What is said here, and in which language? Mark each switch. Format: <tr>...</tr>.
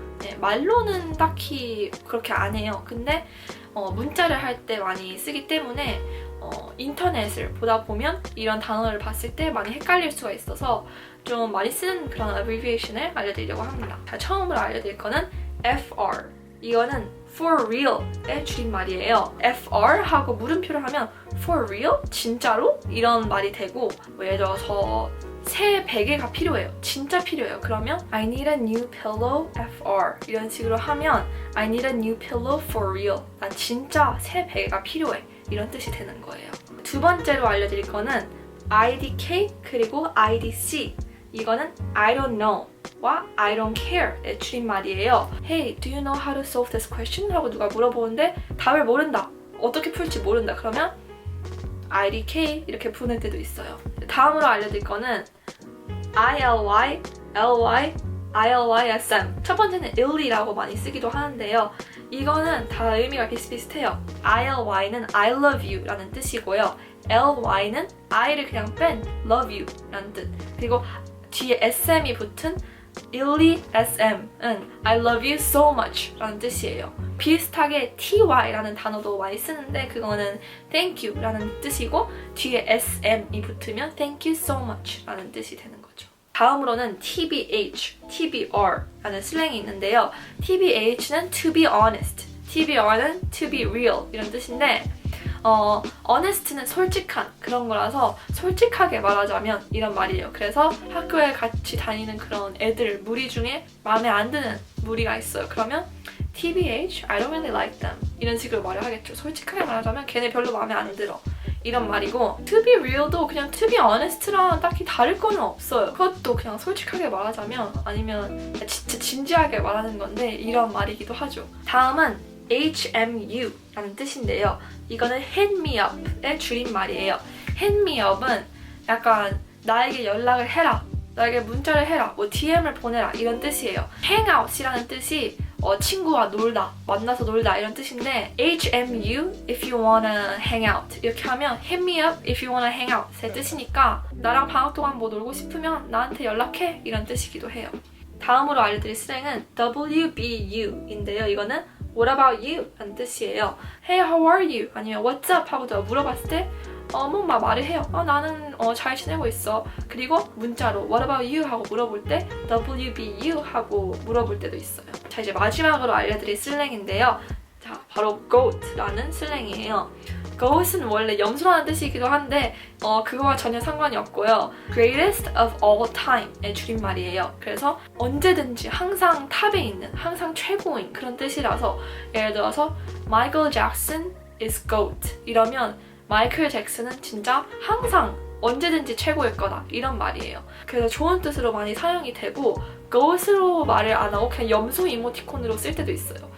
<ko>네, 말로는 딱히 그렇게 안 해요. 근데 문자를 할 때 많이 쓰기 때문에 인터넷을 보다 보면 이런 단어를 봤을 때 많이 헷갈릴 수가 있어서 좀 많이 쓰는 그런 abbreviation을 알려드리려고 합니다. 자, 처음으로 알려드릴 거는 FR. 이거는 for real의 줄임말이에요. FR 하고 물음표를 하면</ko> <en>for real?</en> <ko>진짜로? 이런 말이 되고 예를 들어서 새 베개가 필요해요. 진짜 필요해요. 그러면</ko> <en>I need a new pillow FR</en> <ko>이런 식으로 하면</ko> <en>I need a new pillow for real.</en> <ko>난 진짜 새 베개가 필요해. 이런 뜻이 되는 거예요. 두 번째로 알려드릴 거는 IDK 그리고 IDC. 이거는</ko> <en>I don't know 와 I don't care</en> <ko>의 줄임말이에요.</ko> <en>Hey, do you know how to solve this question?</en> <ko>하고 누가 물어보는데 답을 모른다. 어떻게 풀지 모른다. 그러면 IDK 이렇게 부를 때도 있어요. 다음으로 알려드릴 거는 ILY, LY, ILYSM. 첫 번째는 illy라고 많이 쓰기도 하는데요. 이거는 다 의미가 비슷비슷해요. ILY는 I love you 라는 뜻이고요. LY는 I를 그냥 뺀 love you 라는 뜻. 그리고 뒤에 SM이 붙은 ILYSM은 I love you so much 라는 뜻이에요. 비슷하게 TY라는 단어도 많이 쓰는데 그거는 thank you 라는 뜻이고 뒤에 SM이 붙으면</ko> <en>thank you so much</en> <ko>라는 뜻이 되는 거죠. 다음으로는 TBH, TBR라는 슬랭이 있는데요. TBH는</ko> <en>to be honest,</en> <ko>TBR는</ko> <en>to be real</en> <ko>이런 뜻인데 honest는 솔직한 그런 거라서 솔직하게 말하자면 이런 말이에요. 그래서 학교에 같이 다니는 그런 애들 무리 중에 마음에 안 드는 무리가 있어요.</ko> <en>그러면 TBH, I don't really like them</en> <ko>이런 식으로 말을 하겠죠. 솔직하게 말하자면 걔네 별로 마음에 안 들어 이런 말이고 to be real도 그냥 to be honest랑 딱히 다를 거는 없어요. 그것도 그냥 솔직하게 말하자면 아니면 진짜 진지하게 말하는 건데 이런 말이기도 하죠. 다음은 HMU라는 뜻인데요. 이거는 hit me up의 줄임말이에요. hit me up은 약간 나에게 연락을 해라, 나에게 문자를 해라, 뭐 DM을 보내라 이런 뜻이에요. hang out이라는 뜻이 친구와 놀다, 만나서 놀다 이런 뜻인데</ko> <en>HMU, if you wanna hang out</en> <ko>이렇게 하면</ko> <en>hit me up if you wanna hang out</en> <ko>의 뜻이니까 나랑 방학 동안 뭐 놀고 싶으면 나한테 연락해 이런 뜻이기도 해요. 다음으로 알려드릴 슬랭은 WBU인데요. 이거는</ko> <en>What about you?</en> <ko>라는 뜻이에요.</ko> <en>Hey, how are you? 아니면 What's up?</en> <ko>하고 저 물어봤을 때 뭔가 말을 해요. 나는 잘 지내고 있어. 그리고 문자로</ko> <en>What about you?</en> <ko>하고 물어볼 때 WBU? 하고 물어볼 때도 있어요. 자, 이제 마지막으로 알려드릴 슬랭인데요. 자, 바로 GOAT라는 슬랭이에요. GOAT은 원래 염소라는 뜻이기도 한데 그거와 전혀 상관이 없고요.</ko> <en>Greatest of all time</en> <ko>의 줄임말이에요. 그래서 언제든지 항상 탑에 있는, 항상 최고인 그런 뜻이라서 예를 들어서</ko> <en>Michael Jackson is GOAT</en> <ko>이러면 마이클 잭슨은 진짜 항상 언제든지 최고일 거다 이런 말이에요. 그래서 좋은 뜻으로 많이 사용이 되고 GOAT으로 말을 안 하고 그냥 염소 이모티콘으로 쓸 때도 있어요.</ko>